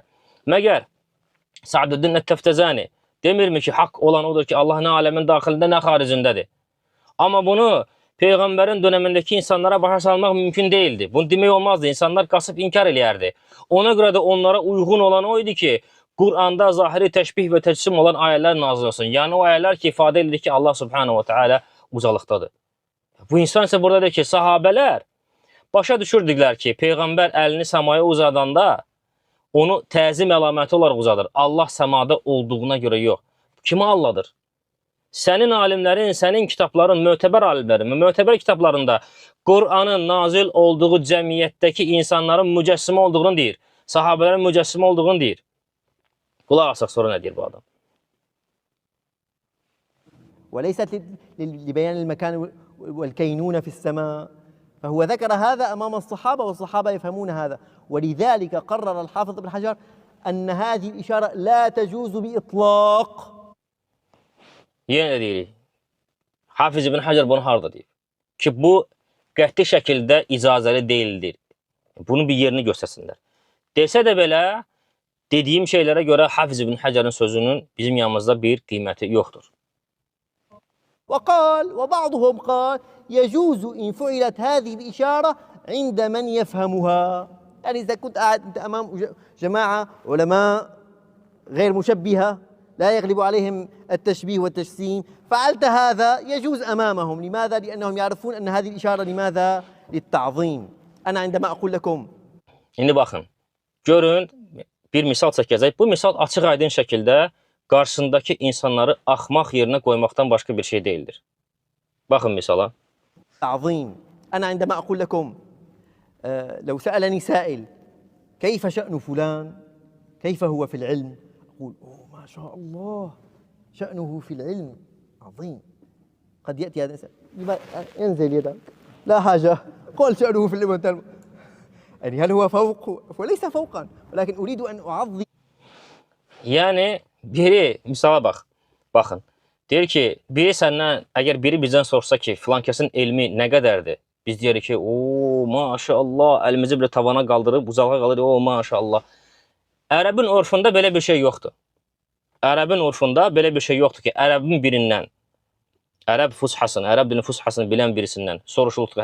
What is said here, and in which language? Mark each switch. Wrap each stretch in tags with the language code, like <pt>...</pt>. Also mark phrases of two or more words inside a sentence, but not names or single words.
<az>Məgər Sa'duddin Ət-Təftəzəni demirmi ki, haqq olan odur ki, Allah nə aləmin daxilində, nə xaricindədir. Amma bunu Peyğəmbərin dönəmindəki insanlara başa salmaq mümkün deyildi. Bunu demək olmazdı. İnsanlar qasıb inkar eləyərdi. Ona görə də onlara uyğun olan o idi ki, Qur'anda zahiri təşbih və təcsim olan ayələr nazil olsun. Yəni o ayələr ki, ifadə edir ki, Allah</az> <ar>سبحانه وتعالى</ar> <az>ucalıqdadır. Bu insan isə burada deyir ki, sahabələr başa düşürdüklər ki, Peyğəmbər əlini səmaya uzadanda onu təzim əlaməti olaraq uzadır. Allah səmada olduğuna görə yox. Kimi Allah'dır? Sənin alimlərin, sənin kitabların, mötəbər alimlərin, mötəbər kitablarında Qur'anın nazil olduğu cəmiyyətdəki insanların mücəssimi olduğunu deyir. Sahabələrin mücəssimi olduğunu deyir. Qulaq asaq sonra nə deyir bu adam?</az> <ar>وليست لبيان المكان والكينونة في السماء فهو ذكر هذا أمام الصحابة والصحابة يفهمون هذا ولذلك قرر الحافظ ابن حجر أن هذه الإشارة لا تجوز بإطلاق.</ar> <az>Yenə deyirik, Hafiz ibn Hacer bunu harada deyir? Ki bu qəti şəkildə icazəli deyildir. Bunun bir yerini göstərsinlər. Desə də belə, dediyim şeylərə görə Hafiz ibn Hacerin sözünün bizim yanımızda bir qiyməti yoxdur.</az> <ar>وقال وبعضهم قال يجوز إن فعلت هذه الإشارة عند من يفهمها. يعني إذا كنت قاعد أنت أمام جماعة علماء غير مشبهة لا يغلب عليهم التشبيه والتجسيم فعلت هذا يجوز أمامهم. لماذا؟ لأنهم يعرفون أن هذه الإشارة لماذا؟ للتعظيم. أنا عندما أقول لكم.</ar> <az>İndi baxın, görün bir misal çəkəcək. Bu misal açıq aydın şəkildə qarşısındakı insanları axmaq yerinə qoymaqdan başqa bir şey deyildir. Baxın misala.</az> <ar>تعظيم. أنا عندما أقول لكم لو سألني سائل كيف شأن فلان؟ كيف هو في العلم؟ أقول أوه ما شاء الله شأنه في العلم عظيم. قد يأتي هذا الإنسان انزل يدك لا حاجة قل شأنه في العلم. يعني هل هو فوق؟ وليس فوقا ولكن أريد أن أعظم.</ar> <az>Yəni biri misala bax. Baxın. Deyir ki, biri səndən, əgər biri bizdən sorsa ki, filan kəsin elmi nə qədərdir? Biz deyirik ki, o maşallah, əlimizi belə tavana qaldırıb, uzağa qalır, o maşallah. Ərəbin orfunda belə bir şey yoxdur. Ərəbin orfunda belə bir şey yoxdur ki, ərəbin birindən, ərəb fushasını, ərəb dilinin fushasını bilən birisindən soruşulduq.</az>